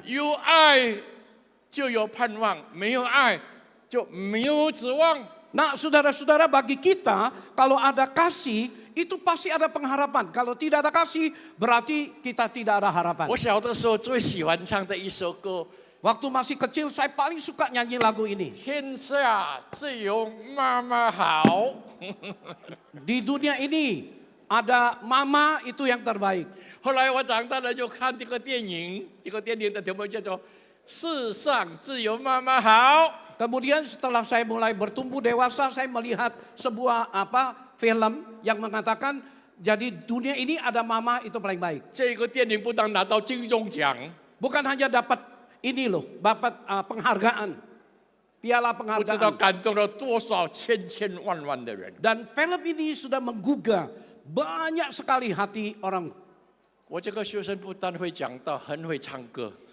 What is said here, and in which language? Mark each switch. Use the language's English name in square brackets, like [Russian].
[Chinese] 有爱就有盼望，没有爱就没有指望。 [Indonesian] Nah, saudara-saudara, bagi kita kalau ada kasih itu pasti ada pengharapan. Kalau tidak ada kasih berarti kita tidak ada harapan. [Chinese] 我小的时候最喜欢唱的一首歌， [Indonesian] Waktu masih kecil saya paling suka nyanyi lagu ini. [Chinese] 天下只有妈妈好。 [Indonesian] Di dunia ini ada mama itu yang terbaik. [Chinese] 后来我长大了就看这个电影，这个电影的题目叫做《世上只有妈妈好》。 [Indonesian] Kemudian setelah saya mulai bertumbuh dewasa, saya melihat sebuah film yang mengatakan jadi dunia ini ada mama itu paling baik. [Chinese] 这个电影不但拿到金钟奖， [Indonesian] Bukan hanya dapat ini loh, dapat penghargaan, piala [Chinese] 不知道 [Indonesian] penghargaan. [Chinese] 感动了多少千千万万的人。 [Indonesian] Dan film ini sudah menggugah banyak sekali hati orang. [Chinese] 我这个学生不但会讲道，很会唱歌。